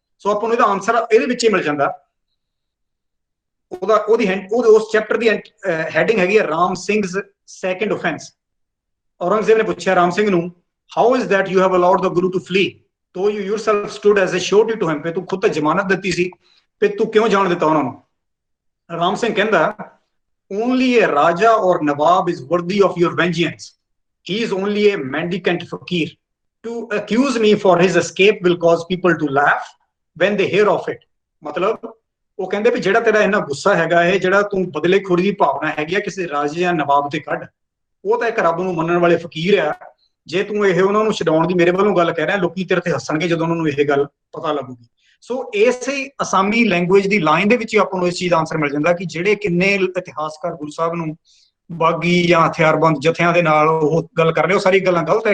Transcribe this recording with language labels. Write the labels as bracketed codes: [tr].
[pa] ਸੋ ਆਪਾਂ ਨੂੰ ਇਹਦਾ ਆਨਸਰ ਇਹਦੇ ਵਿੱਚ ਹੀ ਮਿਲ ਜਾਂਦਾ। ਉਸ ਚੈਪਟਰ ਦੀ ਹੈਡਿੰਗ ਹੈਗੀ ਹੈ ਰਾਮ ਸਿੰਘ's ਸੈਕੰਡ ਆਫੈਂਸ। ਔਰੰਗਜ਼ੇਬ ਨੇ ਪੁੱਛਿਆ ਰਾਮ ਸਿੰਘ ਨੂੰ, [en] how is that you have allowed the Guru to flee to you yourself stood as a surety to him, [pa] ਤੇ ਤੂੰ ਖੁਦ ਤਾਂ ਜ਼ਮਾਨਤ ਦਿੱਤੀ ਸੀ, ਤੇ ਤੂੰ ਕਿਉਂ ਜਾਣ ਦਿੱਤਾ ਉਹਨਾਂ ਨੂੰ? ਰਾਮ ਸਿੰਘ ਕਹਿੰਦਾ, [en] only a raja or nawab is worthy of your vengeance. He is only a mendicant fakir. To accuse me for his escape will cause people to laugh when they hear of it. [pa] ਮਤਲਬ ਉਹ ਕਹਿੰਦੇ ਵੀ ਜਿਹੜਾ ਤੇਰਾ ਇੰਨਾ ਗੁੱਸਾ ਹੈਗਾ, ਇਹ ਜਿਹੜਾ ਤੂੰ ਬਦਲੇਖੋਰੀ ਦੀ ਭਾਵਨਾ ਹੈਗੀ ਆ ਕਿਸੇ ਰਾਜੇ ਜਾਂ ਨਵਾਬ ਤੇ ਕੱਢ, ਉਹ ਤਾਂ ਇੱਕ ਰੱਬ ਨੂੰ ਮੰਨਣ ਵਾਲੇ ਫਕੀਰ ਆ। ਜੇ ਤੂੰ ਇਹ ਉਹਨਾਂ ਨੂੰ ਛਡਾਉਣ ਦੀ ਮੇਰੇ ਵੱਲੋਂ ਗੱਲ ਕਹਿ ਰਿਹਾ, ਲੋਕੀ ਤੇਰੇ ਤੇ ਹੱਸਣਗੇ ਜਦੋਂ ਉਹਨਾਂ ਨੂੰ ਇਹ ਗੱਲ ਪਤਾ ਲੱਗੂਗੀ। ਸੋ ਇਸੇ ਅਸਾਮੀ ਲੈਂਗੁਏਜ ਦੀ ਲਾਈਨ ਦੇ ਵਿੱਚ ਹੀ ਆਪਾਂ ਨੂੰ ਇਸ ਚੀਜ਼ ਦਾ ਆਨਸਰ ਮਿਲ ਜਾਂਦਾ ਕਿ ਜਿਹੜੇ ਕਿੰਨੇ ਇਤਿਹਾਸਕਾਰ ਗੁਰੂ ਸਾਹਿਬ ਨੂੰ ਬਾਗੀ ਜਾਂ ਹਥਿਆਰਬੰਦ ਜਥਿਆਂ ਦੇ ਨਾਲ ਉਹ ਗੱਲ ਕਰ ਰਹੇ, ਉਹ ਸਾਰੀ ਗੱਲਾਂ ਗਲਤ ਹੈ।